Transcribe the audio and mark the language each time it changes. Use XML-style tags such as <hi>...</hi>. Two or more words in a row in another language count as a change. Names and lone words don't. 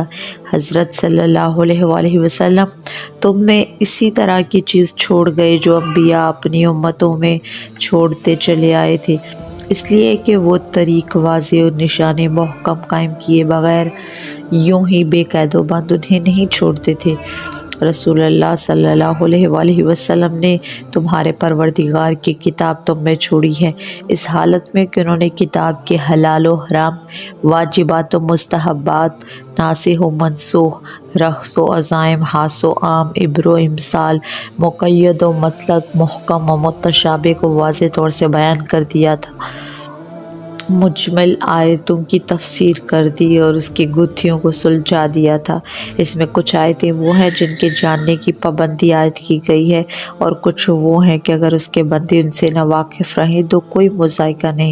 <ur>حضرت</ur> <ar>صلی اللہ علیہ وآلہ وسلم</ar> <ur>تم میں اسی طرح کی چیز چھوڑ گئے جو انبیاء اپنی امتوں میں چھوڑتے چلے آئے تھے، اس لیے کہ وہ طریق واضح اور نشانے محکم قائم کیے بغیر یوں ہی بے قید و بند انہیں نہیں چھوڑتے تھے۔ رسول اللہ</ur> <ar>صلی اللہ علیہ وآلہ وسلم</ar> <ur>نے تمہارے پروردگار کی کتاب تم میں چھوڑی ہے، اس حالت میں کہ انہوں نے کتاب کے حلال و حرام، واجبات و مستحبات، ناسخ و منسوخ، رخص و عزائم، خاص و عام، عبر و امثال، مقید و مطلق، محکم و متشابہ کو واضح طور سے بیان کر دیا تھا، مجمل آیتوں کی تفسیر کر دی اور اس کی گتھیوں کو سلجھا دیا تھا۔ اس میں کچھ آیتیں وہ ہیں جن کے جاننے کی پابندی عائد کی گئی ہے، اور کچھ وہ ہیں کہ اگر اس کے بندے ان سے نہ واقف رہیں تو کوئی مذائقہ نہیں۔</ur>